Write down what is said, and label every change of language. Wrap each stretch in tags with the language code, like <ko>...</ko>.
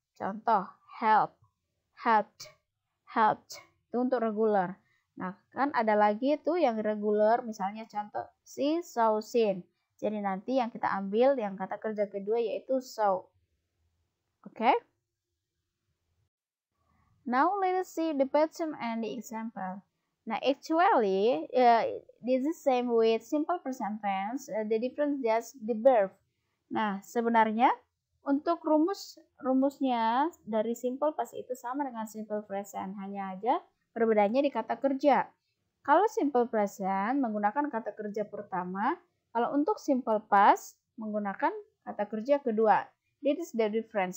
<id>Contoh, help, helped, helped. Itu untuk regular. Nah, kan ada lagi itu yang regular, misalnya contoh, see, saw, seen. Jadi nanti yang kita ambil yang kata kerja kedua yaitu saw. Oke?</id> <en>Now let us see the pattern and the example. Now actually, this is same with simple present tense. The difference just the verb.</en> <id>Nah sebenarnya untuk rumusnya dari simple past itu sama dengan simple present, hanya aja perbedaannya di kata kerja. Kalau simple present menggunakan kata kerja pertama, kalau untuk simple past menggunakan kata kerja kedua.</id> <en>That is the difference.</en>